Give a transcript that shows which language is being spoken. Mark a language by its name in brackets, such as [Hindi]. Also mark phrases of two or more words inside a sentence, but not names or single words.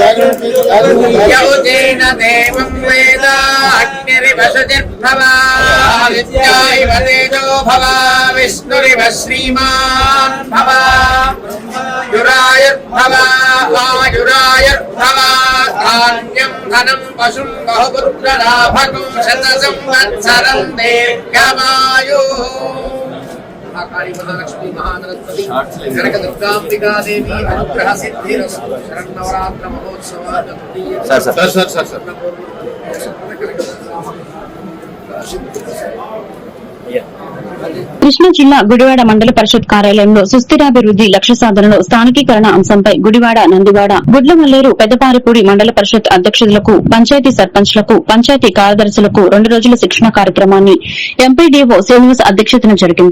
[Sanskrit] యౌజేన దేవం వేద అగ్నిరివ శుచిర్భవా ఆదిత్యైవ తేజో భవా విష్ణురివ శ్రీమాన్ భవా యురాయుర్భవా ఆయురాయుర్భవా ధాన్యం ధనం పశుం బహుపుత్రలాభకం శత సంవత్సరం దీర్ఘమాయుః. लक्ष्मी महागणपति कनक दुर्गांबिका देवी अनुग्रह सिद्धिरस्तु. शरण्नवरात्र महोत्सव [Telugu] కృష్ణా జిల్లా గుడివాడ మండల పరిషత్ కార్యాలయంలో సుస్థిరాభివృద్ది లక్ష్య సాధనలో స్థానికీకరణ అంశంపై గుడివాడ, నందివాడ, గుడ్లమల్లేరు, పెద్దపారిపూడి మండల పరిషత్ అధ్యక్షులకు, పంచాయతీ సర్పంచ్లకు, పంచాయతీ కార్యదర్శులకు 2 రోజుల శిక్షణ కార్యక్రమాన్ని ఎంపీడీఓ శ్రీనివాస్ అధ్యక్షతన జరిగింది.